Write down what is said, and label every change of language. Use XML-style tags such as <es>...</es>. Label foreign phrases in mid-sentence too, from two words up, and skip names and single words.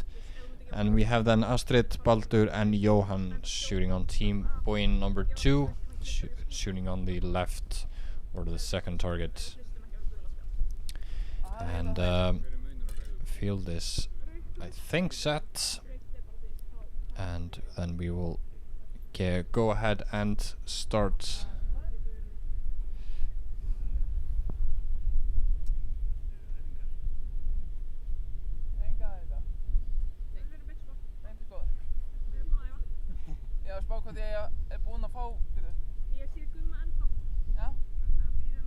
<en>And we have then Astrid, Baldur and Johan shooting on team Boyin number 2, shooting on the left, or the second target. And field is, I think, set. And then we will go ahead and start.</en> <is>Já, spá hvað ég búinn að fá, veitu. Ég sé Gumma ennþá. Já. Að bíðum.</is>